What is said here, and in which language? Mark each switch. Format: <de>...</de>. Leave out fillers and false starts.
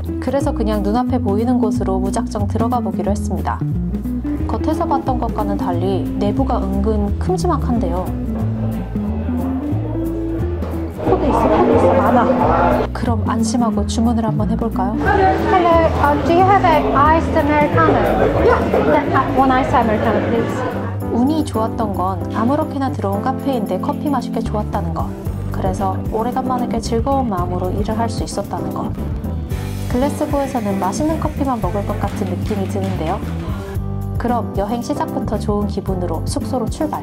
<ko>그래서 그냥 눈앞에 보이는 곳으로 무작정 들어가 보기로 했습니다. 겉에서 봤던 것과는 달리 내부가 은근 큼지막한데요. 코드 있어, 많아. 그럼 안심하고 주문을 한번 해볼까요?</ko> <en>Hello, do you have an iced americano? Yeah. One iced americano, please.</en> <ko>운이 좋았던 건 아무렇게나 들어온 카페인데 커피 맛이 꽤 좋았다는 것. 그래서 오래간만에 꽤 즐거운 마음으로 일을 할 수 있었다는 것. 글래스고에서는 맛있는 커피만 먹을 것 같은 느낌이 드는데요. 그럼 여행 시작부터 좋은 기분으로 숙소로 출발.</ko>